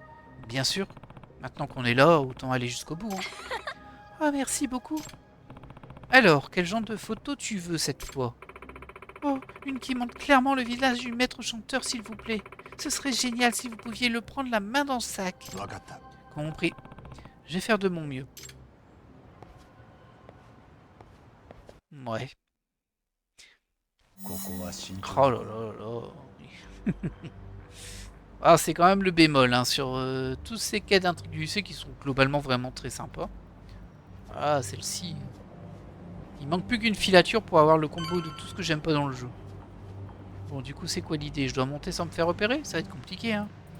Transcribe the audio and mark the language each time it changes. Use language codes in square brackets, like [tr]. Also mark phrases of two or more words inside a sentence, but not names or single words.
[fr] Bien sûr. Maintenant qu'on est là, autant aller jusqu'au bout. Hein. Ah, merci beaucoup. Alors, quel genre de photo tu veux cette fois? Oh, une qui montre clairement le visage du maître chanteur, s'il vous plaît. Ce serait génial si vous pouviez le prendre la main dans le sac. [ja] わかった [fr] Compris. Je vais faire de mon mieux. Ouais. [ja] ここは慎 Oh 重 [fr] là là là. Ah, c'est quand même le bémol hein, sur tous ces quais d'intrigue du lycée qui sont globalement vraiment très sympas. Ah, celle-ci. Il manque plus qu'une filature pour avoir le combo de tout ce que j'aime pas dans le jeu. Bon, du coup, c'est quoi l'idée? Je dois monter sans me faire repérer? Ça va être compliqué, hein.